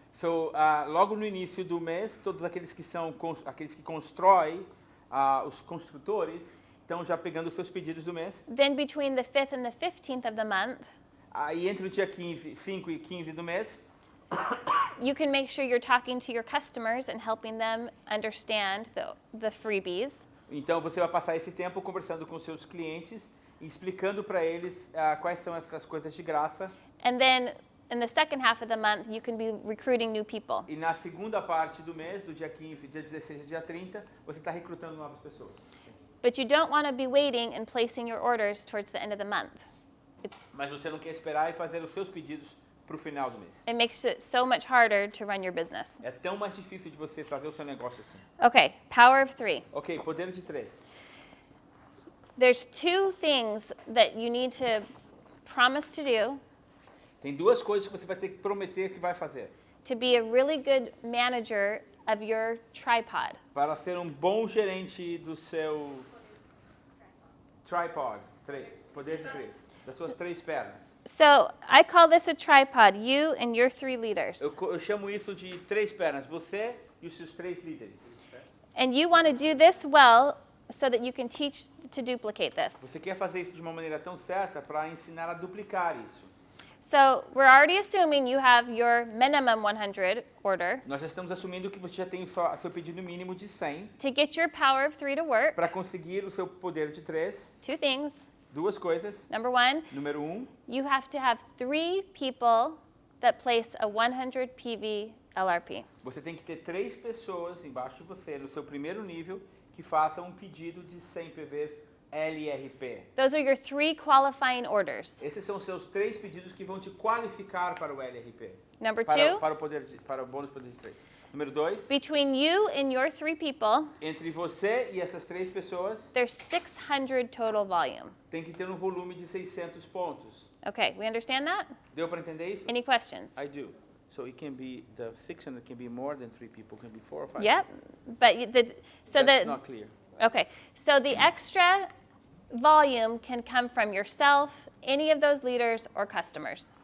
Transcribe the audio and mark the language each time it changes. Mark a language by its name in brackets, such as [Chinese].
[Portuguese] So, logo no início do mês, todos aqueles que constroem, os construtores, estão já pegando os seus pedidos do mês. [English] Then between the 5th and the 15th of the month, [Portuguese] Aí entre o dia 5 e 15 do mês, [English] you can make sure you're talking to your customers and helping them understand the freebies. [Portuguese] então você vai passar esse tempo conversando com seus clientes e explicando para eles quais são essas coisas de graça. [English] And then in the second half of the month, you can be recruiting new people. [Portuguese] E na segunda parte do mês, do dia 15, dia 16 e dia 30, você está recrutando novas pessoas. [English] But you don't want to be waiting and placing your orders towards the end of the month. [Portuguese] Mas você não quer esperar e fazer os seus pedidos para o final do mês. [English] It makes it so much harder to run your business. [Portuguese] É tão mais difícil de você fazer o seu negócio assim. [English] Okay, power of 3. [Portuguese] Ok, poder de 3. [English] There's two things that you need to promise to do [Portuguese] Tem duas coisas que você vai ter que prometer que vai fazer. [English] to be a really good manager of your tripod. [Portuguese] Para ser um bom gerente do seu tripod, poder de 3, das suas 3 pernas. [English] So I call this a tripod, you and your 3 leaders. [Portuguese] Eu chamo isso de 3 pernas, você e os seus 3 líderes. [English] And you want to do this well so that you can teach to duplicate this. [Portuguese] Você quer fazer isso de uma maneira tão certa para ensinar a duplicar isso. [English] So we're already assuming you have your minimum 100 order. [Portuguese] Nós já estamos assumindo que você já tem seu pedido mínimo de 100 [English] To get your power of 3 to work, [Portuguese] para conseguir o seu poder de 3. [English] 2 things. [Portuguese] Duas coisas. [English] Number 1, [Portuguese] Número 1, [English] you have to have 3 people that place a 100 PV LRP. [Portuguese] você tem que ter 3 pessoas embaixo de você, no seu primeiro nível, que façam um pedido de 100 PVs LRP. [English] Those are your 3 qualifying orders. [Portuguese] Esses são os seus 3 pedidos que vão te qualificar para o LRP. [English] Number 2, [Portuguese] Para o bônus poder de 3. Número 2, [English] between you and your 3 people, [Portuguese] entre você e essas 3 pessoas, [English] there's 600 total volume. [Portuguese] tem que ter um volume de 600 pontos. [English] Okay, we understand that? [Portuguese] Deu para entender isso? [English] Any questions? I do. So it can be, the 600 can be more than 3 people, can be 4 or 5. Yep. But That's not clear. Okay, so the extra volume can come from yourself, any of those leaders, or customers.